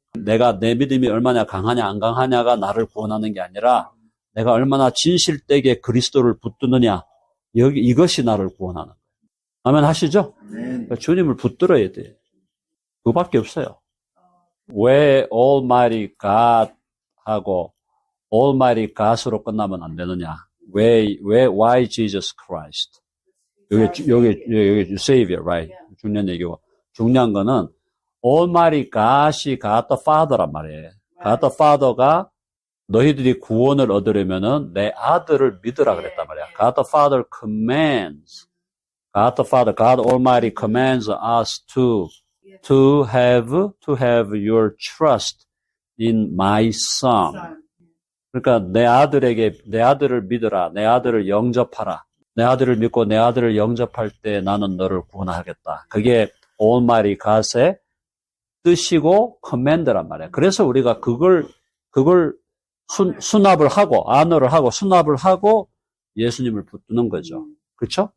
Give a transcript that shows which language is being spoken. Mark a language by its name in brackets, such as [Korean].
[Korean] 내가 내 믿음이 얼마나 강하냐 안 강하냐가 나를 구원하는 게 아니라 내가 얼마나 진실되게 그리스도를 붙드느냐 이것이 나를 구원하는 거예요. 아멘 하시죠? 그러니까 주님을 붙들어야 돼요. 그거밖에 없어요. 왜 Almighty God 하고 Almighty God으로 끝나면 안 되느냐? [English] Why Jesus Christ? [Korean] 여기 [English] Savior, right? [Korean] 중요한 얘기고. 중요한 거는 Almighty God이 God the Father란 말이에요. God the Father가 너희들이 구원을 얻으려면은 내 아들을 믿으라 그랬단 말이야. [English] God the Father commands. God the Father, God Almighty commands us to to have your trust in my son. [Korean] 그러니까 내 아들을 믿어라. 내 아들을 영접하라. 내 아들을 믿고 내 아들을 영접할 때 나는 너를 구원하겠다. 그게 Almighty God의 뜻이고 커맨드란 말이야. 그래서 우리가 그걸 수납을 하고 아너를 하고 수납을 하고 예수님을 붙드는 거죠. 그렇죠?